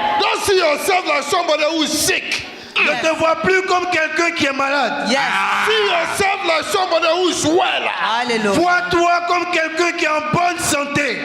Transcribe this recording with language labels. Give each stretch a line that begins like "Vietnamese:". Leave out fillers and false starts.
English: Don't see yourself like somebody who is sick.
French: Ne te vois plus comme quelqu'un qui est malade.
English: Yes. See yourself like somebody who is well. Alléluia.
French: Vois-toi comme quelqu'un qui est en bonne santé.